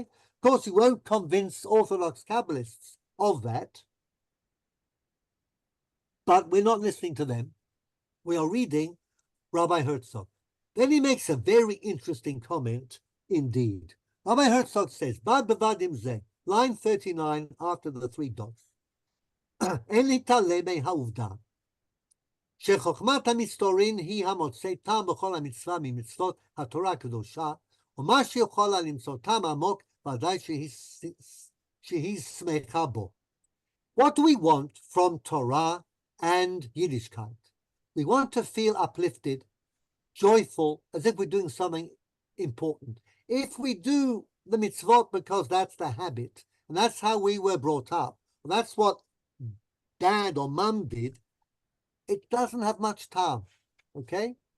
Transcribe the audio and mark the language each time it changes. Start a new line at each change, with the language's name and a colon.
English: Of course, you won't convince Orthodox Kabbalists of that, but we're not listening to them. We are reading Rabbi Herzog. Then he makes a very interesting comment indeed. Rabbi Herzog says,
Hebrew: Bad bevadim zeh,
English: line 39 after the three dots.
Hebrew: En להתעלם מהעובדה שחוכמת המסתורין היא המוצא טעם בכל המצווה ממצוות התורה הקדושה, ומה שיכולה למצוא טעם עמוק ודאי שהיא שמחה בו.
English: What do we want from Torah and Yiddishkeit? We want to feel uplifted, joyful, as if we're doing something important. If we do the mitzvot because that's the habit, and that's how we were brought up, and that's what dad or mum did, it doesn't have much time, okay?